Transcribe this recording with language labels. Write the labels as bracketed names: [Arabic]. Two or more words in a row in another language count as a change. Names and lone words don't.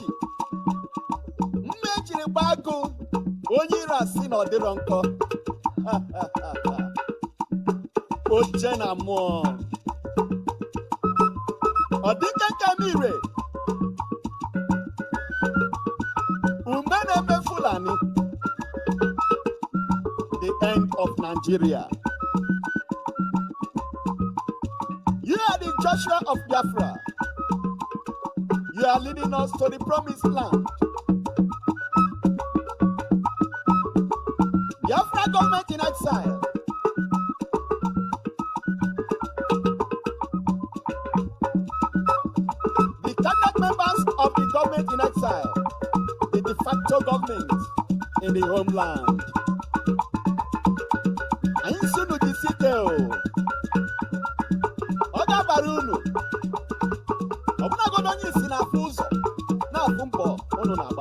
[Igbo] Mmejiri gbago onye ire asị na ọdịrọ nkọ. Oche na mmụọ. Ọ dị nkenke mire. [English] Fulani, the end of Nigeria. You are the Joshua of Biafra. You are leading us to the promised land. Biafra government in exile. The cabinet members of the government in exile. The de facto government in the homeland. [Igbo] Anyị sunu jisike o. Ọ ga-abara unu. Ọbụnagodo onye isi na-afụ ụzọ na-afụ mbọ unu na-agba.